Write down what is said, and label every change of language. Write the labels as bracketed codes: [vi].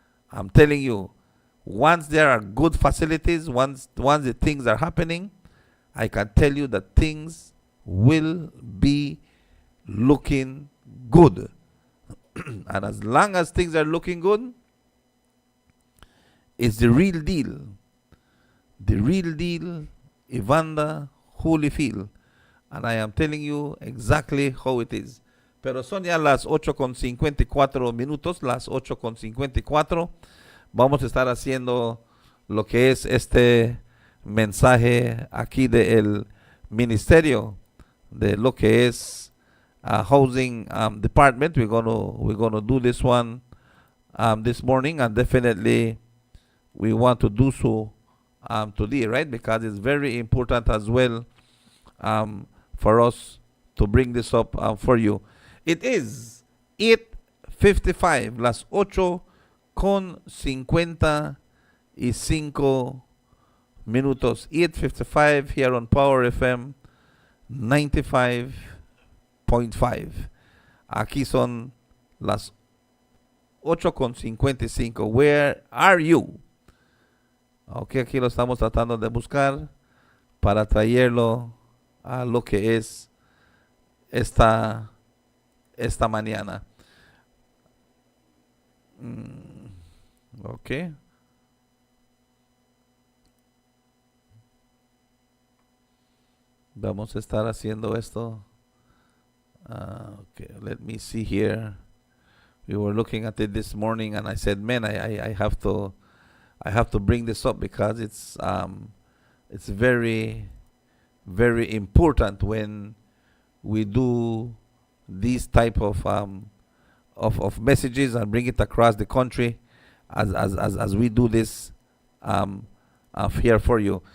[en] I'm telling you, once there are good facilities, once the things are happening, I can tell you that things will be looking good. And as long as things are looking good, it's the real deal. The real deal, Evander Holyfield. And I am telling you exactly how it is. [es] Pero son ya las 8:54 minutos, las 8:54. Vamos a estar haciendo lo que es este mensaje aquí del ministerio de lo que es housing department. [en] We're gonna do this one this morning, and definitely we want to do so today, right? Because it's very important as well for us to bring this up for you. It is 8:55, [es] las 8:55 minutos. [en] 8:55 here on Power FM 95.5. [es] Aquí son las 8:55. [en] Where are you? [es] Ok, aquí lo estamos tratando de buscar para traerlo a lo que es esta mañana. [en] Ok. [es] Vamos a estar haciendo esto. [en] Okay, let me see here. We were looking at it this morning, and I said, "Man, I have to bring this up because it's very, very important when we do these type of messages and bring it across the country as we do this here for you."